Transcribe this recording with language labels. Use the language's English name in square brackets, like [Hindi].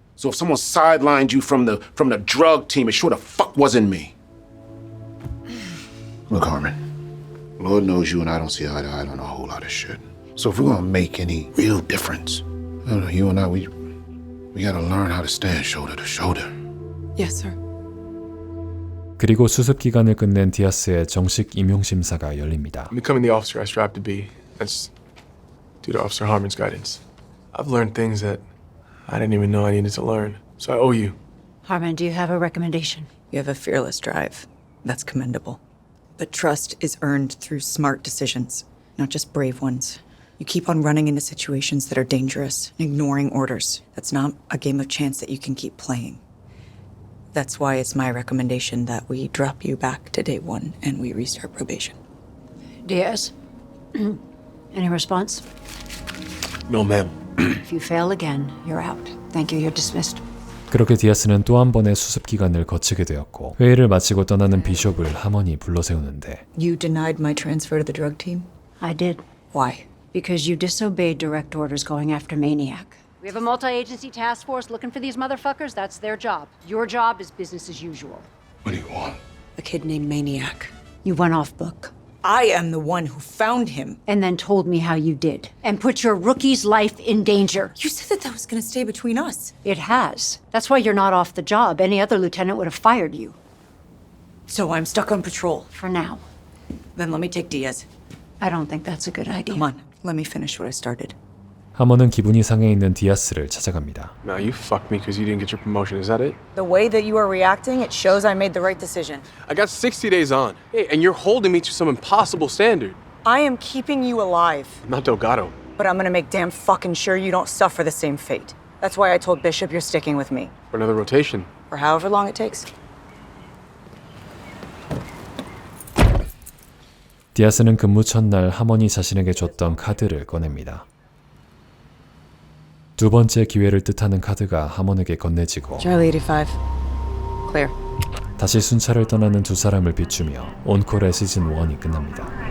[English] So if someone sidelined you from the drug team, it sure the fuck wasn't me. Look, Harmon. Lord knows you and I don't see eye to eye on a whole lot of shit. So if we're gonna make any real difference, I don't know, you and I, we gotta learn how to stand shoulder to shoulder. Yes, sir. [Korean] 그리고 수습 기간을 끝낸 디아스의 정식 임용 심사가 열립니다. [English] I'm becoming the officer I strive to be. That's due to Officer Harmon's guidance. I've learned things that I didn't even know I needed to learn. So I owe you. Harmon, do you have a recommendation? You have a fearless drive. That's commendable. But trust is earned through smart decisions, not just brave ones. You keep on running into situations that are dangerous, ignoring orders. That's not a game of chance that you can keep playing. That's why it's my recommendation that we drop you back to day one and we restart probation. Diaz? Any response? No, ma'am. If you fail again, you're out. Thank you, you're dismissed. [Korean] 그렇게 디아스는 또 한 번의 수습 기간을 거치게 되었고 회의를 마치고 떠나는 비숍을 하머니 불러세우는데 [English] You denied my transfer to the drug team? I did. Why? Because you disobeyed direct orders going after Maniac. We have a multi-agency task force looking for these motherfuckers. That's their job. Your job is business as usual. What do you want? A kid named Maniac. You went off book. I am the one who found him. And then told me how you did. And put your rookie's life in danger. You said that was gonna stay between us. It has. That's why you're not off the job. Any other lieutenant would have fired you. So I'm stuck on patrol. For now. Then let me take Diaz. I don't think that's a good idea. Come on, let me finish what I started. [Korean] 하머는 기분이 상해 있는 디아스를 찾아갑니다. [English] Now you fucked me because you didn't get your promotion. Is that it? The way that you are reacting, it shows I made the right decision. I got 60 days on. Hey, and you're holding me to some impossible standard. I am keeping you alive, I'm not Delgado. but I'm gonna make damn fucking sure you don't suffer the same fate. That's why I told Bishop you're sticking with me. For another rotation. For however long it takes. [Korean] 디아스는 근무 첫날 하머니 자신에게 줬던 카드를 꺼냅니다. 두 번째 기회를 뜻하는 카드가 하먼에게 건네지고 [English] Charlie 85. Clear. [Korean] 다시 순찰을 떠나는 두 사람을 비추며 온콜의 시즌 1이 끝납니다.